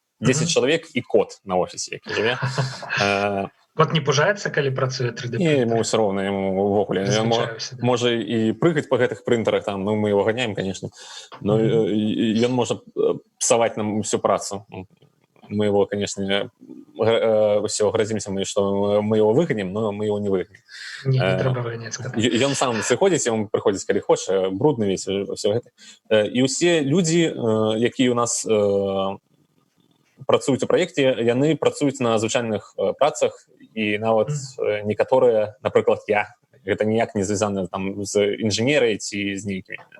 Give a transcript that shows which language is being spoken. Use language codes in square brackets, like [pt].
[be] 10 чалавек і кот на офісе, які жыве. Кот не пужаецца, калі працуе 3D-прынтер? Не, ему ўсё роўна, яму ўвогуле. Можа і прыгаць па гэтых прынтарах, там, ну, мы его ганяем, [ru] конечно, но [be] ён можа псаваць нам всю працу. [ru] Мы его, конечно, все грозимся, что мы его выгоним, но мы его не выгоним. [be] Не трэба выганяць. Ён сам сыходзіць, ён прыходзіць, калі хоча, брудны [ru] весь, все [be] гэта. І ўсе людзі, якія у нас працуюць у праекце, яны працуюць на звычайных працах, і нават некаторыя, напрыклад, гэта ніяк не звязана там з інжынерай ці з нейкімі.